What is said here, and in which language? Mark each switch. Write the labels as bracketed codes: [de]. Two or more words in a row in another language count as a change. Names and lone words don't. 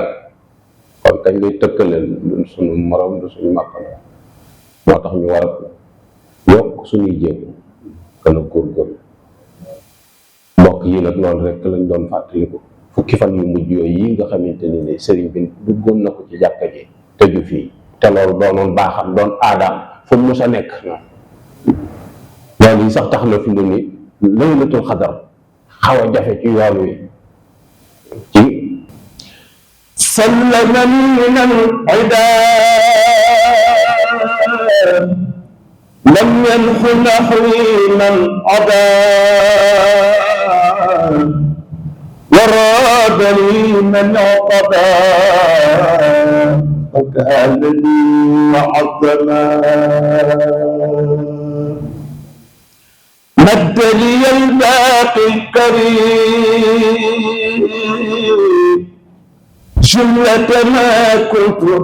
[wo] kon kañ lay tëkkaleel du suñu morom du suñu màkkala moo tax ñu war a yokk suñuy jéem gën a góorgóorlu mbokk yi nag loolu rek lañ doon fàttaliku fukki fan yu mujj yooyu yi nga xamante ne ni sëriñ bi duggoon na ko ci jàkka ji tëju fii te loolu doonoon baaxam doon aadaam fu mu mës a nekk loolu yi sax tax na fi mu ne [ar] ليلة القدر [wo] xaw a jafe ci yoon wi ci [ar] سلما من العدا لم ينح نحوي من عدا وراد لي من عقبا فكان لي معظما مد لي الباقي الكريم جملة ما كنت